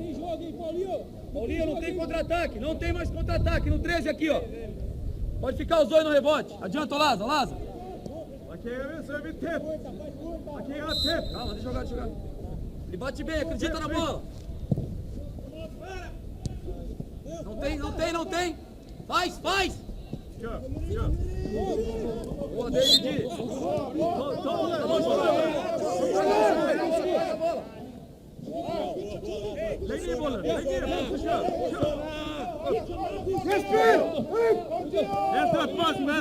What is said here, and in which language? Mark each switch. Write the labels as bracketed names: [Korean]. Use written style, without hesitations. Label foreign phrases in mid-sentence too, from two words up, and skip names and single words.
[Portuguese] Tem jogo, hein, Paulinho? Paulinho, não tem contra-ataque. Não tem mais contra-ataque. No 13 aqui, ó. Pode ficar os dois no rebote. Adianta, Lázaro, Lázaro. [Swedish] Markera så är vi tätt. Markera tätt. [Portuguese] Calma, deixa eu jogar, deixa eu jogar. Ele bate bem, acredita na bola. Não tem, não tem, não tem. Faz, faz. [Swedish] Kör, kör. [Portuguese] Boa, David. [Swedish] Lägg ner bollen, lägg ner bollen. Kör, kör. Helt rätt pass, men.